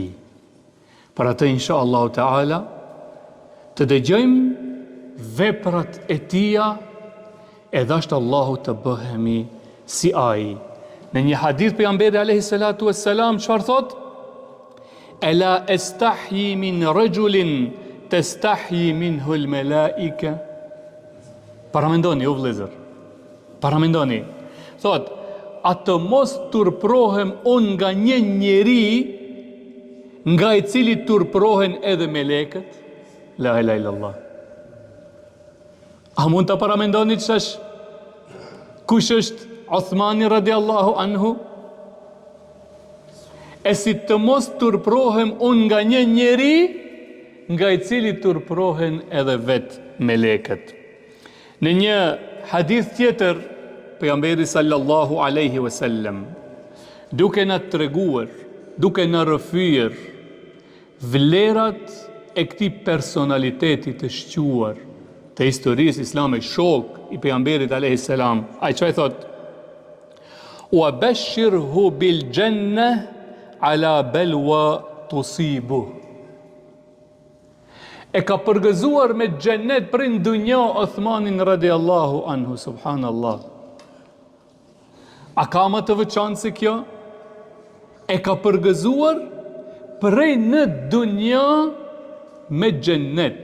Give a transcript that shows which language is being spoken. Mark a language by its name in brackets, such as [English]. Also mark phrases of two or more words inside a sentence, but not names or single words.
[Albanian] Për atë [Arabic] إن شاء الله تعالى [Albanian] të dëgjojmë veprat e tia, e dashtë Allahu të bëhemi si ai. Në një hadith pejgamberi [Arabic] عليه الصلاة والسلام [Albanian] çfarë thot? [Arabic] ألا أستحيي من رجل تستحيي منه الملائكة. [Albanian] Paramendoni o vëllezër. Paramendoni. Thot, atë mos turprohem unë nga një njeri nga i cili turprohen edhe melekët. [Arabic] لا إله إلا الله. [Albanian] A mund të paramendoni kush është Uthmani [Arabic] رضي الله عنه? [Albanian] E si të mos turprohem unë nga një njeri nga i cili turprohen edhe vetë melekët. Në një hadith tjetër, pejgamberi [Arabic] صلى الله عليه وسلم, [Albanian] duke na treguar, duke na rrëfyer vlerat e këtij personaliteti të shquar të historisë islame, shok i pejgamberit [Arabic] عليه السلام, [Albanian] ai çfarë thot? [Arabic] وبشره بالجنة على بلوى تصيب. [Albanian] E ka përgëzuar me xhennet për në dunjë Uthmanin [Arabic] رضي الله عنه, [Albanian] subhanallah. A ka më të veçantë se kjo? E ka përgëzuar prej në dunja me xhennet.